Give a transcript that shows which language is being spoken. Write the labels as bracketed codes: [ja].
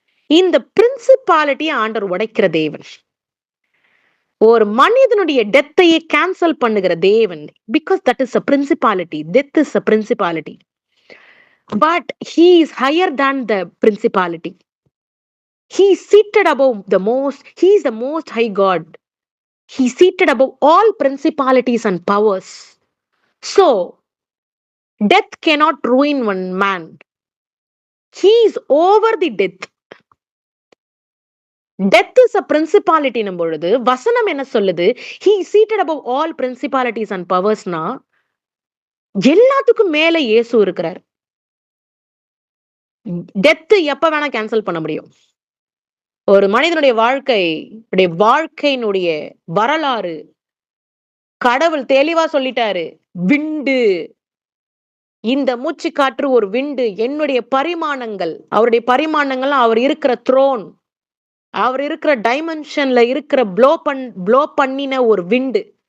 [ta] இந்த பிரின்சிபாலிட்டிய ஆண்டவர் உடைக்கிற தேவன். ஒரு மனிதனுடைய டெத்தையே கேன்சல் பண்ணுகிற தேவன். [en] Because that is a principality. Death is a principality. But he is higher than the principality. He is seated above the most. He is the most high God. He is seated above all principalities and powers. So, death cannot ruin one man. He is over the death. Death is a principality [ta] னும் பொழுது வசனம் என்ன சொல்லுது? [en] He is seated above all principalities and powers [ta] னா எல்லாத்துக்கும் மேல இயேசு இருக்கிறார். டெத் எப்ப வேணா கேன்சல் பண்ண முடியும். ஒரு மனிதனுடைய வாழ்க்கையினுடைய வரலாறு கடவுள் தெளிவா சொல்லிட்டாரு. விண்டு. இந்த மூச்சு காற்று ஒரு விண்டு. என்னுடைய பரிமாணங்கள், அவருடைய பரிமாணங்கள் அவர் இருக்கிற த்ரோன், அவர் இருக்கிற டைமென்ஷன்ல இருக்கிற ப்ளோ பண்ணின ஒரு விண்டு.